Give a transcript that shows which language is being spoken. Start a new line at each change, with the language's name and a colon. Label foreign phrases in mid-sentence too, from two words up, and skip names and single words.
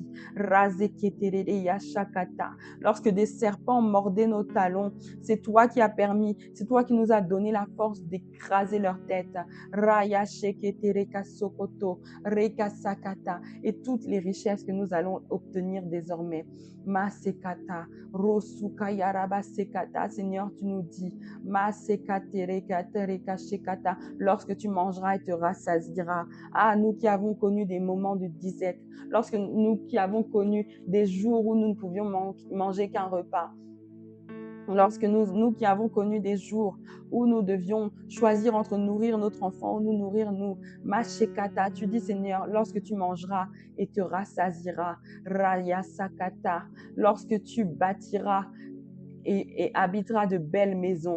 French: Razeketerere yashakata. Lorsque des serpents mordaient nos talons, c'est toi qui as permis, c'est toi qui nous as donné la force d'écraser leur tête. Rayasheketereka sokoto, rekasakata, et toutes les richesses que nous allons obtenir désormais. Masekata, Rosuka yaraba sekata, Seigneur, tu nous dis, lorsque tu mangeras et te rassasieras. Ah, nous qui avons connu des moments de disette, lorsque nous qui avons connu des jours où nous ne pouvions manger qu'un repas, lorsque nous qui avons connu des jours où nous devions choisir entre nourrir notre enfant ou nous nourrir nous, Mashekata, tu dis Seigneur, lorsque tu mangeras et te rassasieras, Raya Sakata, lorsque tu bâtiras et habitera de belles maisons.